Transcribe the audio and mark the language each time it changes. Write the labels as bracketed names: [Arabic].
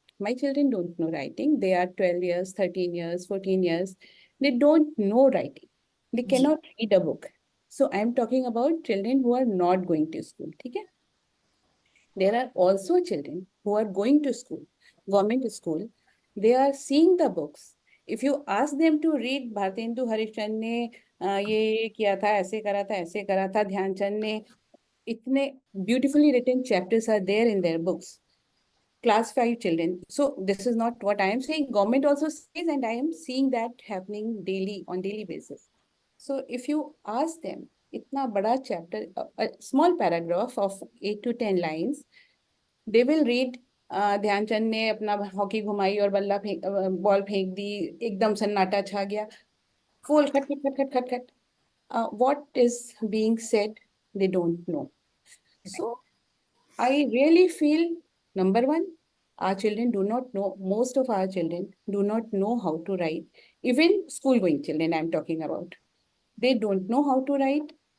[English] My children don't know writing. They are 12 years, 13 years, 14 years. They don't know writing. They cannot read a book. So I'm talking about children who are not going to school. [Hindi] ठीक है? [English] There are also children who are going to school, government school. They are seeing the books. If you ask them to read, [Hindi] Bharatendu Harishchandra ने ये किया था, ऐसे करा था, ऐसे करा था, ध्यानचंद ने, इतने [English] beautifully written chapters are there in their books. Class 5 children. So this is not what I am saying. Government also says, and I am seeing that happening daily, on daily basis. So if you ask them, [Hindi] itna bada chapter, [English] a small paragraph of 8 to 10 lines, they will read, [Hindi] Dhyanchand ने अपना hockey घुमाई और बल्ला ball फेंक दी, एकदम सन्नाटा छा गया, फुल खट खट खट खट खट खट. [English] What is being said, they don't know. So I really feel, number one, our children do not know, most of our children do not know how to write. Even school-going children I'm talking about. They don't know how to write.